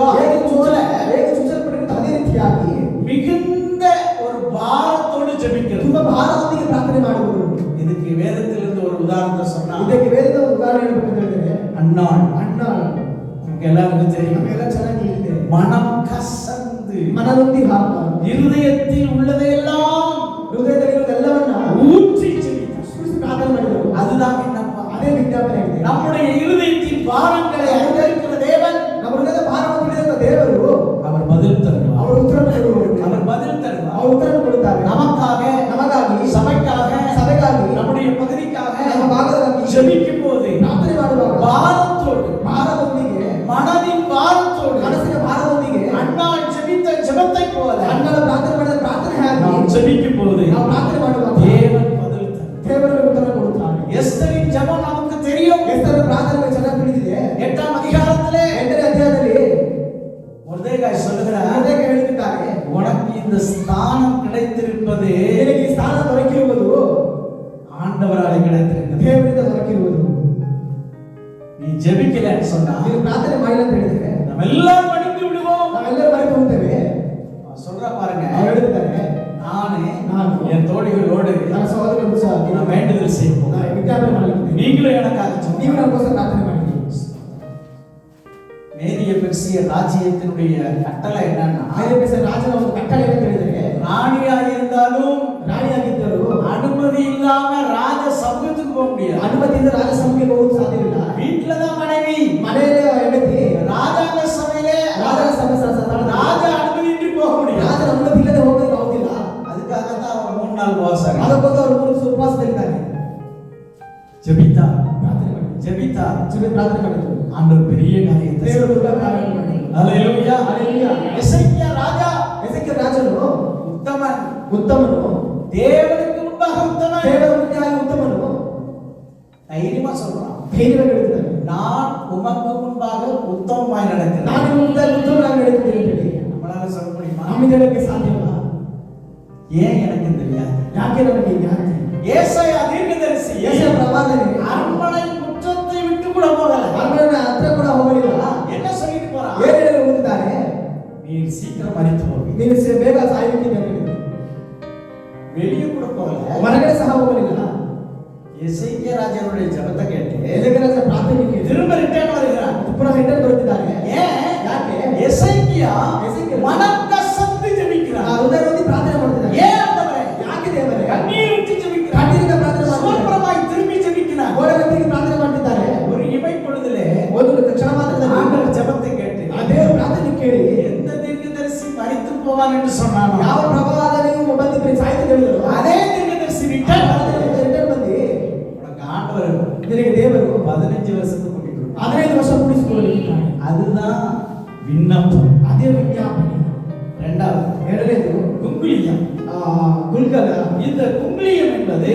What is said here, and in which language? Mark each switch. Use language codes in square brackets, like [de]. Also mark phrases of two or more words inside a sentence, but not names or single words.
[kn] ಹೇಗೆ ಚುಚ್ಚಲ್ಪಟ್ಟಿರುತ್ತೋ ಅದೇ ರೀತಿಯಾಗಿ [ta] மிகுந்த ஒரு பாரத்தோடு ஜெபிக்கிறது. [kn] ತುಂಬಾ ಭಾರದೊಂದಿಗೆ ಪ್ರಾರ್ಥನೆ ಮಾಡುವುದು. [ta] இதுக்கு வேதத்திலிருந்து ஒரு உதாரணத்தை சொன்னா, [kn] ಇದಕ್ಕೆ ವೇದದ ಉದಾಹರಣೆ ಹೇಳಬೇಕಂದ್ರೆ [ta] அன்னாள் நமக்கு எல்லாருக்கும் தெரியும், [kn] ನಮಗೆಲ್ಲ ಚೆನ್ನಾಗಿ ತಿಳಿದಿದೆ. [ta] மனம் கசந்து [kn] ಮನದೊಂದಿ [ta] இருதயத்தில் உள்ளதையெல்லாம் [kn] ಹೃದಯದಲ್ಲಿರುವುದೆಲ್ಲವನ್ನ [ta] ஊற்றி ஜெபித்தார், [kn] ಪ್ರಾರ್ಥನೆ ಮಾಡಿದರು. [ta] அதுதான் விண்ணப்பம், [kn] ಅದೇ ವಿಜ್ಞಾಪನೆ ಆಗಿದೆ. [ta] நம்முடைய இருதயத்தின் பாரங்களை அறிந்திருக்கிற தேவன், [kn] ನಮ್ಮ ಹೃದಯದ ಭಾರವನ್ನು ತಿಳಿದ ದೇವರು [ta] அவர் பதில் தருவார், [kn] ಅವರು ಉತ್ತರ ಕೊಡುವರು, [ta] அவர் பதில் தருவார், [kn] ಅವರು ಉತ್ತರ ಕೊಡುತ್ತಾರೆ. ನಮಗಾಗಿ ಸಭೆಗಾಗಿ [ta] நம்முடைய பகுதிக்காக [kn] ನಮ್ಮ ಭಾಗದಲ್ಲಿ [ta] ஜெபிக்கும் போது [kn] ಪ್ರಾರ್ಥನೆ ಮಾಡುವಾಗ ಭಾರದೊಂದಿಗೆ, [ta] மனதின் பாரத்தோடு, [kn] ಮನಸ್ಸಿನ ಭಾರದೊಂದಿಗೆ [ta] அன்னாள் ஜெபித்த ஜெபத்தை போல [kn] ಅಣ್ಣನ ಪ್ರಾರ್ಥನೆ ಮಾಡಿದ ಪ್ರಾರ್ಥನೆ ಹಾಕಿ [ta] நாம் ஜெபிக்கும் போது [kn] ನಾವು ಪ್ರಾರ್ಥನೆ ಮಾಡುವಾಗ [ta] தேவன் பதில் தருவார். [kn] ದೇವರು ಉತ್ತರ ಕೊಡುತ್ತಾರೆ. [ta] எஸ்தரின் ஜெபம் நமக்கு தெரியும், [kn] ಎಸ್ತರನ ಪ್ರಾರ್ಥನೆ ಚೆನ್ನಾಗಿ ತಿಳಿದಿದೆ. [ta] 8ஆம் அதிகாரத்திலே [kn] 8ನೇ ಅಧ್ಯಾಯದಲ್ಲಿ [ta] ಮೊರ್ದೆಕಾய் சொல்லுகிறார், [kn] ಮೊರ್ದೆಕಾಯಿ ಹೇಳುತ್ತಾರೆ, [ta] உனக்கு இந்த ஸ்தானம் கிடைத்திருப்பது [kn] ನಿನಗೆ ಈ ಸ್ಥಾನ ದೊರಕಿರುವುದು [ta] ஆண்டவராலே கிடைத்திருக்கிறது, [kn] ದೇವರಿಂದ ದೊರಕಿರುವುದು. [ta] நீ ஜெபிக்கலன்னு சொன்னா [kn] ನೀನು ಪ್ರಾರ್ಥನೆ ಮಾಡಿಲ್ಲ ಅಂತ ಹೇಳಿದ್ರೆ [ta] நம்ம எல்லாரும் மடிந்து விடுவோம். [kn] ನಾವೆಲ್ಲರೂ ಮರೆತು ಹೋಗ್ತೇವೆ. [ta] சொல்ற பாருங்க, [kn] ಅವ್ರು ಹೇಳ್ತಾರೆ, [ta] நான் என் தோழிகளோடு [kn] ನನ್ನ ಸಹೋದರರು ಸಹ [ta] நான் வேண்டுதல் செய்வோம், [kn] ನಾನು ವಿಜ್ಞಾಪನೆ ಮಾಡಲಿಕ್ಕೆ [ta] நீங்களும் எனக்காக [kn] ನೀವು ನಮಗೋಸ್ಕರ ಪ್ರಾರ್ಥನೆ ಮಾಡಿ. [ta] மேதிய பெர்சிய ராஜ்யத்தினுடைய கட்டளை என்னன்னா, [kn] ರಾಜನ ಒಂದು ಕಟ್ಟಳೆ ಅಂತ ಹೇಳಿದರೆ, [ta] ராணியாக இருந்தாலும் [kn] ರಾಣಿಯಾಗಿದ್ದರು [ta] அனுமதி இல்லாம ராஜ சமூகத்துக்கு போக முடியாது, [kn] ಅನುಮತಿಯಿಂದ ರಾಜ ಸಭೆಗೆ ಹೋಗುವುದು ಸಾಧ್ಯವಿಲ್ಲ. [ta] வீட்டுலதான் மனைவி, [kn] ಮನೆಯಲ್ಲೇ ಹೆಂಡತಿ, [ta] ராஜாங்க சபையிலே [kn] ರಾಜನ ಸಭೆ [ta] ராஜ அனுமதி இன்றி போக முடியாது. [kn] ರಾಜನ ಅನುಮತಿ ಇಲ್ಲದೆ ಹೋಗೋದಕ್ಕೆ ಆಗುತ್ತಿಲ್ಲ. [ta] அதுக்காகத்தான் அவர் 3 நாள் உபவாசம், [kn] ಅದಕ್ಕೋಸ್ಕರ ಅವರು 3 ದಿವಸ ಉಪವಾಸದಲ್ಲಿದ್ದಾರೆ. [ta] ஜெபித்தார், [kn] ಪ್ರಾರ್ಥನೆ ಮಾಡಿ, ಪ್ರಾರ್ಥನೆ ಮಾಡಿದ್ರು. [ta] ஆண்டவர் பெரிய காரியத்தை [kn] ದೇವರು ದೊಡ್ಡ ಕಾರ್ಯ ಮಾಡಿ. [ta] ஹல்லேலூயா, [kn] ಹಲ್ಲೆಲೂಯಾ. [ta] எசேக்கியா ராஜா, [kn] ಎಸೆಕಿಯ ರಾಜನು [ta] உத்தமன், தேவனுக்கு முன்பாக உத்தமன், [kn] ದೇವರ ಮುಂದೆ ಉತ್ತಮನು, [ta] தைரியமா சொல்றான், [kn] ಧೈರ್ಯವಾಗಿ ಹೇಳ್ತಾರೆ, [ta] நான் உமக்கு முன்பாக உத்தமமாய் நடக்கிறேன். [kn] ನಾನು ಮುಂದೆ ಉತ್ತಮನಾಗಿ ನಡೆಯುತ್ತೇನೆ ಅಂತ ಹೇಳಿ [ta] நம்மளால சொல்ல முடியுமா? [kn] ನಮ್ಮಿಂದ ಹೇಳಕ್ಕೆ ಸಾಧ್ಯವಿಲ್ಲ. [ta] ஏன் எனக்கு தெரியாது, [kn] ಯಾಕೆ ನಮಗೆ ಯಾಕೆ [ta] ஏசாயா தீர்க்கதரிசி [kn] ಯೆಶಾಯ ಪ್ರವಾದನೆ [ta] அரண்மனை முற்றத்தை விட்டு கூட போகல, [kn] ಅರಮನೆಯ ಹತ್ರ ಕೂಡ ಹೋಗಲಿಲ್ಲ. [ta] என்ன சொல்லிட்டு போறான், [kn] ಏನು ಹೇಳಿ ಹೋಗುತ್ತಾರೆ, [ta] நீர் சீக்கிரம் மரித்து போவீங்க, [kn] ನೀನು ಬೇಗ ಸಾಯುವಿಕೆ ಅಂತ ಹೇಳಿದ್ರು. [ta] வெளியே கூட போகல, [kn] ಹೊರಗಡೆ ಸಹ ಹೋಗಲಿಲ್ಲ. [ta] எசேக்கியா ராஜாவுடைய ஜெபத்தை கேட்டு [kn] ಎಸೆಕಿಯ ರಾಜ ಪ್ರಾರ್ಥನೆ [ta] திரும்ப ரிட்டர்ன் வருகிறான். [kn] ಪುನಃ ರಿಟರ್ನ್ ಬರುತ್ತಿದ್ದಾರೆ. [ta] ஏன்? [kn] ಯಾಕೆ? [ta] எசேக்கியா எசேக்கியா மனம் கசந்து ஜெபிக்கிறான். [kn] ಹೃದಯದಲ್ಲಿ ಪ್ರಾರ್ಥನೆ ಮಾಡ್ತಿದ್ದಾರೆ. [ta] ஏன் ஆண்டவரே? [kn] ಯಾಕೆ ದೇವರೇ? [ta] கண்ணீர் விட்டு ஜெபிக்கிறான். [kn] ಕಣ್ಣೀರಿಂದ ಪ್ರಾರ್ಥನೆ ಮಾಡ್ತಿದ್ದಾರೆ. [ta] சூப்பரமாய் திரும்பி ஜெபிக்கிறான். [kn] ಗೋಡೆಗತ್ತಿಗೆ ಪ್ರಾರ್ಥನೆ ಮಾಡ್ತಿದ್ದಾರೆ. [ta] ஒரு இமை பொழுதிலே [kn] ಒಂದು ಕ್ಷಣ ಮಾತ್ರದಲ್ಲಿ [ta] ஆண்டவர் ஜெபத்தை கேட்டு [kn] ಅದೇ ಪ್ರಾರ್ಥನೆ ಕೇಳಿ [ta] எந்த தீர்க்கதரிசி மரித்து போவான் என்று சொன்னானோ [kn] ಯಾವ ಪ್ರವಾದನೆಯು ಬಂದಿದ್ರೆ ಸಾಯ್ತು ಹೇಳಿದರು. [ta] அதே தீர்க்கதரிசி ரிட்டர்ன் [kn] ರಿಟರ್ನ್ ಬಂದು [ta] உனக்கு ஆண்டவர் [kn] ನಿನಗೆ ದೇವರು [ta] 15 வருஷத்துக்கு கூட்டிட்டு [kn] 15 ವರ್ಷ ಕೂಡಿಸಿಕೊಳ್ಳಲಿದ್ದಾರೆ. [ta] அதுதான் விண்ணப்பம். [kn] ಅದೇ ವಿಜ್ಞಾಪನೆ. ಎರಡನೇದು [ta] குங்குலியம். [kn] ಗುಲ್ಗಲ. [ta] இந்த குங்குலியம் என்பது